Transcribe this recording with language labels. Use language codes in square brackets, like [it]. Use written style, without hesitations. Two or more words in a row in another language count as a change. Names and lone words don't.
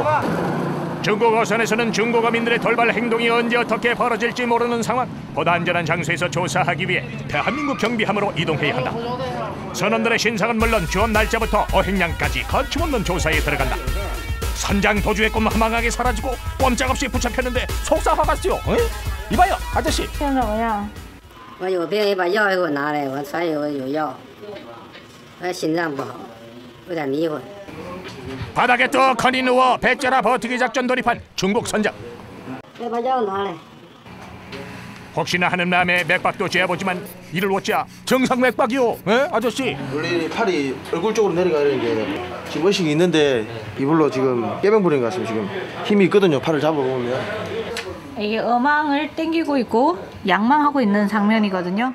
[ko] 중국 어선에서는 중국 어민들의 돌발 행동이 언제 어떻게 벌어질지 모르는 상황. 보다 안전한 장소에서 조사하기 위해 대한민국 경비함으로 이동해야 한다. 선원들의 신상은 물론 주업 날짜부터 어획량까지 거침없는 조사에 들어간다. 선장 도주의 꿈 허망하게 사라지고 꼼짝없이 붙잡혔는데 속상하겠지요. 이봐요 아저씨. [zh] 现怎么样？我有病，把药给我拿来，我查有药。我心脏不好，有点迷糊。 [ko] 바닥에 떡하니 누워 배째라 버티기 작전 돌입한 중국 선장. [zh] 把药拿来。 [ko] 혹시나 하는 마음에 맥박도 재보지만 이를 어찌야 정상 맥박이요. 아저씨. 원래 팔이 얼굴 쪽으로 내려가는 게 지금 의식이 있는데 이불로 지금 깨병 부린 것 같습니다. 지금 힘이 있거든요. 팔을 잡아보면. 이게 어망을 당기고 있고 양망하고 있는 장면이거든요.